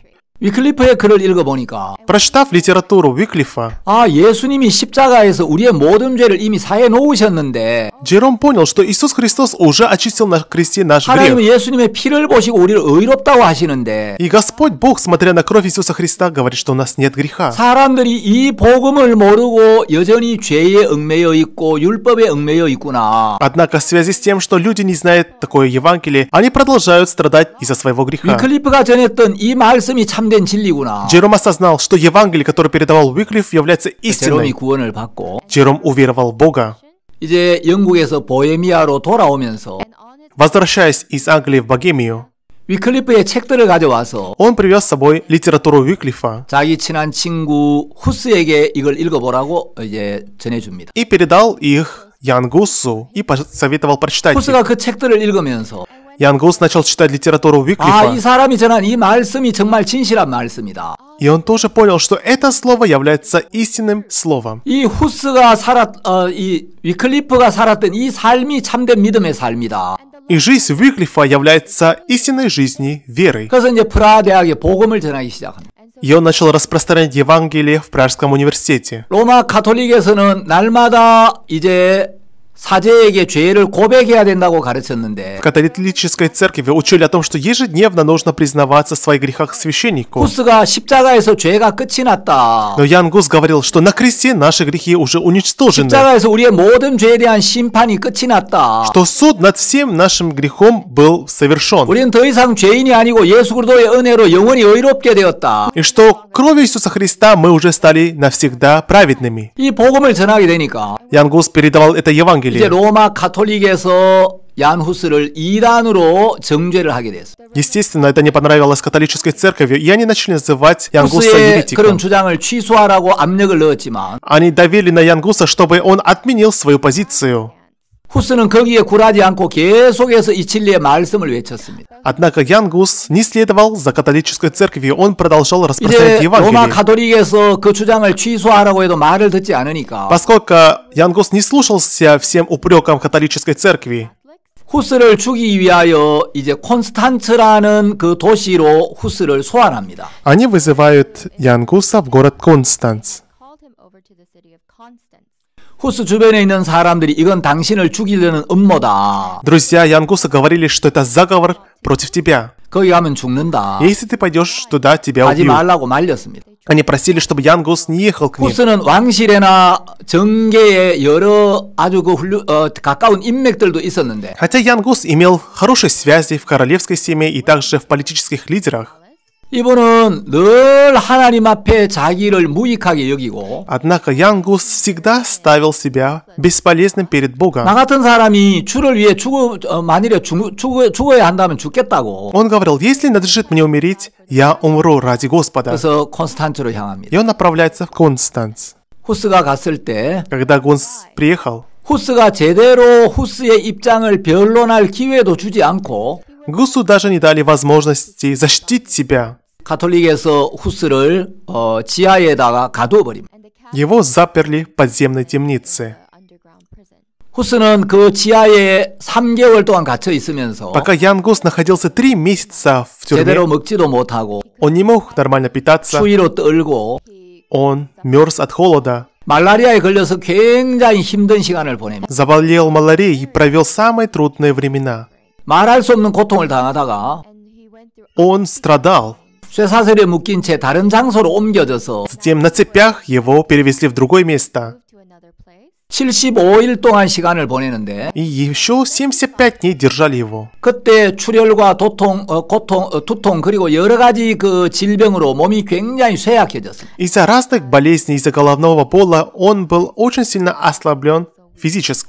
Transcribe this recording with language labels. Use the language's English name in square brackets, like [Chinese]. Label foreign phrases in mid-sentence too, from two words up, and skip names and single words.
[Korean] 위클리프의 글을 읽어보니까 [Russian] Прочитав литературу Уиклифа, [Korean] 예수님이 십자가에서 우리의 모든 죄를 이미 사해 놓으셨는데 [Russian] Джером понял, что Иисус Христос уже очистил на кресте наш [Korean] 하나님은 [Russian] грех. [Korean] 예수님의 피를 보시고 우리를 의롭다고 하시는데 [Russian] И Господь Бог, смотря на кровь Иисуса Христа, говорит, что у нас нет греха. [Korean] 사람들이 이 복음을 모르고 여전히 죄에 얽매여 있고 율법에 얽매여 있구나. [Russian] Однако в связи с тем, что люди не знают такое Евангелие, они продолжают страдать из-за своего греха. [Korean] 위클리프가 전했던 이 말씀이 참된 진리구나. [Russian] Джером осознал, что Евангелие, которое передавал Уиклиф, является [Korean] 제롬이 [Russian] истиной. [Korean] 구원을 받고 [Russian] Джером уверовал в Бога. [Korean] 이제 영국에서 보헤미아로 돌아오면서 [Russian] Возвращаясь из Англии в Богемию, [Korean] 위클리프의 책들을 가져와서 [Russian] он привез с собой литературу Уиклифа [Korean] 자기 친한 친구 후스에게 이걸 읽어보라고 이제 전해줍니다. [Russian] и передал их Ян Гусу и посоветовал прочитать их. [Korean] 후스가 그 책들을 읽으면서 [Russian] Ян Гус начал читать литературу [Korean] 이 [Russian] Уиклифа, [Korean] 사람이 전한 이 말씀이 정말 진실한 말씀이다. [Russian] и он тоже понял, что это слово является истинным словом. [Korean] 이 위클리프가 살았던 이 삶이 참된 믿음의 삶이다. [Russian] И жизнь Уиклифа является истинной жизнью верой. [Korean] 그래서 이제 프라하 대학에 복음을 전하기 시작합니다. [Russian] И он начал распространять Евангелие в Пражском университете. [Korean] 로마 가톨릭에서는 날마다 이제 사제에게 죄를 고백해야 된다고 가르쳤는데 [Russian] В католической церкви учили о том, что ежедневно нужно признаваться в своих грехах священнику. [Korean] 후스가 십자가에서 죄가 끝이 났다. [Russian] Но Ян Гус говорил, что на кресте наши грехи уже уничтожены. [Korean] 십자가에서 우리의 모든 죄에 대한 심판이 끝이 났다. [Russian] Что суд над всем нашим грехом был совершен. [Korean] 우리는 더 이상 죄인이 아니고 예수 그리스도의 은혜로 영원히 의롭게 되었다. [Russian] И что кровью Иисуса Христа мы уже стали навсегда праведными. [Korean] 이 복음을 전하게 되니까 [Russian] Ян Гус передавал это Евангелие. [Korean] 이제 로마 가톨릭에서 얀 후스를 이단으로 정죄를 하게 됐어요. [Russian] Естественно, это не понравилось католической церкви, и они начали называть Ян Гуса [Korean] 후스의 그런 [Russian] еретиком. [Korean] 주장을 취소하라고 압력을 넣었지만 [Russian] Они давили на Ян Гуса, чтобы он отменил свою позицию. [Korean] 후스는 거기에 굴하지 않고 계속해서 이 진리의 말씀을 외쳤습니다. [Russian] Однако Ян Гус не следовал за католической церковью, он продолжал распространять [Korean] 이제 로마 [Russian] Евангелие. [Korean] 가톨릭에서 그 주장을 취소하라고 해도 말을 듣지 않으니까 [Russian] Поскольку Ян Гус не слушался всем упрекам католической церкви, [Korean] 후스를 죽이기 위하여 이제 콘스탄츠라는 그 도시로 후스를 소환합니다. [Russian] они вызывают Ян Гуса в город Констанц. [Korean] 후스 주변에 있는 사람들이 이건 당신을 죽이려는 음모다. [Russian] Друзья Ян Гуса говорили, что это заговор против тебя. [Korean] 거기 가면 죽는다. [Russian] Если ты пойдешь туда, тебя [Korean] 하지 [Russian] убьют. [Korean] 말라고 말렸습니다. [Russian] Они просили, чтобы Ян Гус не ехал к ним. [Korean] 후스는 왕실에나 정계에 여러 아주 가까운 인맥들도 있었는데 [Russian] Хотя Ян Гус имел хорошие связи в королевской семье и также в политических лидерах, [Korean] 이분은 늘 하나님 앞에 자기를 무익하게 여기고 [Russian] однако Ян Гус всегда ставил себя бесполезным перед Богом. [Korean] 나 같은 사람이 주를 위해 만일에 죽어야 한다면 죽겠다고. [Russian] Он говорил, если надлежит мне умереть, я умру ради Господа. [Korean] 그래서 콘스탄츠로 향합니다. [Russian] И он направляется в Констанц. [Korean] 후스가 갔을 때 [Russian] Когда Гус приехал, [Korean] 후스가 제대로 후스의 입장을 변론할 기회도 주지 않고 [Russian] Гусу даже не дали возможности защитить себя. [Korean] 가톨릭에서 후스를 지하에다가 가두어버립니다. [Russian] Его заперли в подземной темнице. [Korean] 후스는 그 지하에 3개월 동안 갇혀 있으면서 [Russian] Пока Ян Гус находился 3 месяца в [Korean] 제대로 [Russian] тюрьме, [Korean] 먹지도 못하고 [Russian] он не мог нормально питаться, [Korean] 추위로 떨고 [Russian] он мерз от холода, [Korean] 말라리아에 걸려서 굉장히 힘든 시간을 보냅니다. [Russian] заболел малярией и провел самые трудные времена. [Korean] 말할 수 없는 고통을 당하다가 [Russian] Он страдал. [Korean] 쇠사슬에 묶인 채 다른 장소로 옮겨져서 [Russian] Затем на цепях его перевезли в другое место. [Korean] 75일 동안 시간을 보내는데 [Russian] И еще 75 дней держали его. [Korean] 그때 출혈과 두통 그리고 여러 가지 그 질병으로 몸이 굉장히 쇠약해졌습니다. [Russian] Из-за разных болезней, из-за головного бола, он был очень сильно ослаблен физически.